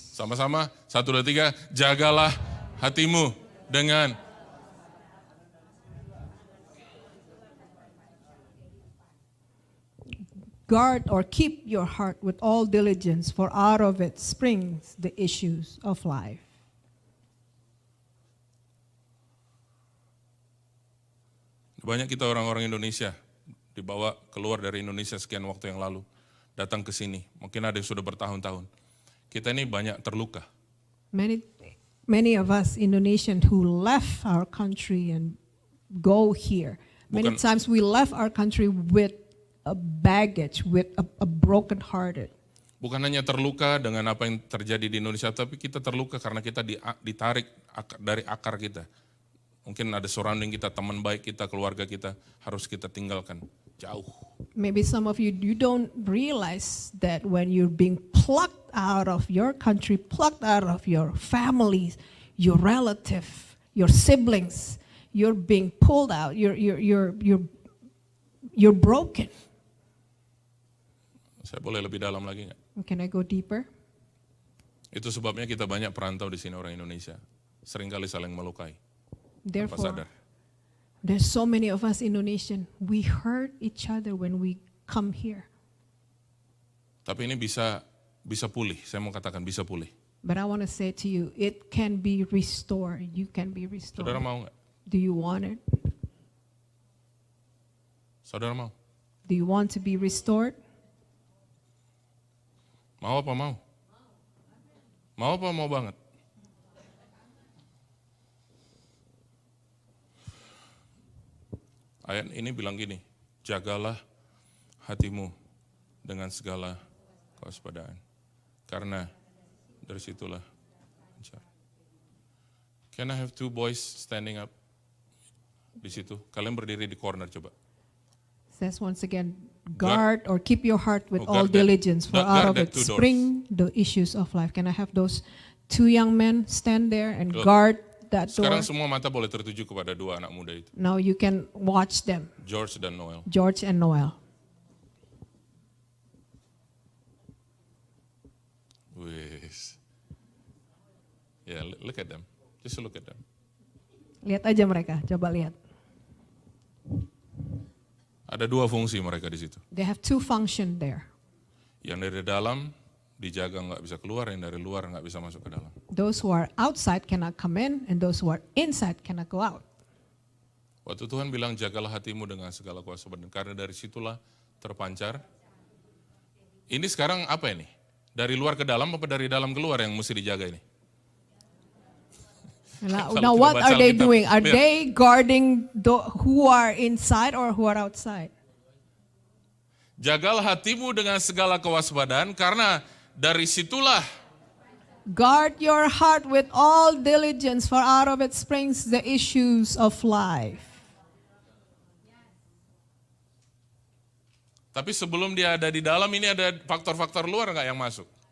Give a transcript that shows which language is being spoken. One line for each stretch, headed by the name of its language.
Indonesian: Sama-sama, 1, 2, 3, jagalah hatimu dengan.
English: Guard or keep your heart with all diligence, for out of it springs the issues of life.
Indonesian: Banyak kita orang-orang Indonesia dibawa keluar dari Indonesia sekian waktu yang lalu, datang ke sini. Mungkin ada yang sudah bertahun-tahun. Kita ini banyak terluka.
English: Many of us Indonesian who left our country and go here. Many times we left our country with a baggage, with a broken hearted.
Indonesian: Bukan hanya terluka dengan apa yang terjadi di Indonesia, tapi kita terluka karena kita ditarik dari akar kita. Mungkin ada surrounding kita, teman baik kita, keluarga kita, harus kita tinggalkan jauh.
English: Maybe some of you don't realize that when you're being plucked out of your country, plucked out of your families, your relative, your siblings, you're being pulled out. You're broken.
Indonesian: Saya boleh lebih dalam lagi nggak?
English: Can I go deeper?
Indonesian: Itu sebabnya kita banyak perantau di sini orang Indonesia. Seringkali saling melukai.
English: Therefore, there's so many of us Indonesian, we hurt each other when we come here.
Indonesian: Tapi ini bisa pulih, saya mau katakan bisa pulih.
English: But I want to say to you, it can be restored. You can be restored.
Indonesian: Saudara mau nggak?
English: Do you want it?
Indonesian: Saudara mau?
English: Do you want to be restored?
Indonesian: Mau apa mau? Mau apa mau banget? Ayat ini bilang gini, jagalah hatimu dengan segala kewaspadaan. Karena dari situlah.
English: Can I have 2 boys standing up
Indonesian: di situ? Kalian berdiri di corner coba.
English: Says once again, guard or keep your heart with all guard diligence, for out of it two doors. spring the issues of life. Can I have those 2 young men stand there and guard that door?
Indonesian: Sekarang semua mata boleh tertuju kepada 2 anak muda itu.
English: Now you can watch them,
Indonesian: George dan Noel.
English: George and Noel. Wis. Yeah, look at them. Just look at them.
Indonesian: Lihat aja mereka, coba lihat. Ada 2 fungsi mereka di situ.
English: They have 2 functions there.
Indonesian: Yang dari dalam dijaga nggak bisa keluar, yang dari luar nggak bisa masuk ke dalam.
English: Those who are outside cannot come in, and those who are inside cannot go out.
Indonesian: Waktu Tuhan bilang jagalah hatimu dengan segala kuasa badan, karena dari situlah terpancar. Ini sekarang apa ini? Dari luar ke dalam apa dari dalam keluar yang mesti dijaga ini?
English: Now what are they doing? Are they guarding who are inside or who are outside?
Indonesian: Jagalah hatimu dengan segala kewaspadaan, karena dari situlah.
English: Guard your heart with all diligence, for out of it springs the issues of life.
Indonesian: Tapi sebelum dia ada di dalam, ini ada faktor-faktor luar nggak yang masuk?